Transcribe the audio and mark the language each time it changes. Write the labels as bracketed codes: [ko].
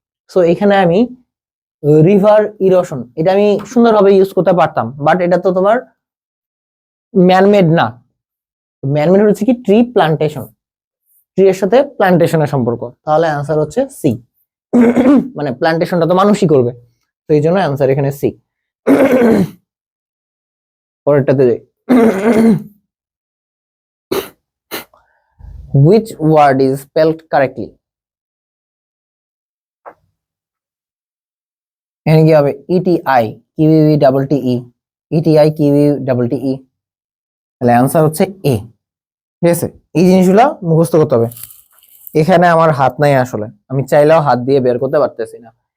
[bn] So এখানে আমি river erosion এটা আমি সুন্দরভাবে ইউজ করতে পারতাম, বাট এটা তো তোমার ম্যানমেড না। ম্যানমেড হচ্ছে কি ট্রি প্ল্যান্টেশন, ট্রি এর সাথে প্ল্যান্টেশনের সম্পর্ক, তাহলে অ্যান্সার হচ্ছে সি। মানে প্ল্যান্টেশনটা তো মানুষই করবে, তো এই জন্য অ্যান্সার এখানে সি। পরেরটাতে যাই, [en] which word is spelled correctly? [bn] এখানে কি হবে? ইটিআই কিউইভি ডাবল টি ই, ইটিআই কিউইভি ডাবল টি ই, তাহলে অ্যান্সার হচ্ছে এ। ঠিক আছে, এই জিনিসগুলো মুখস্থ করতে হবে। এখানে আমার হাত নাই, আসলে আমি চাইলেও হাত দিয়ে বের করতে পারতেছি না।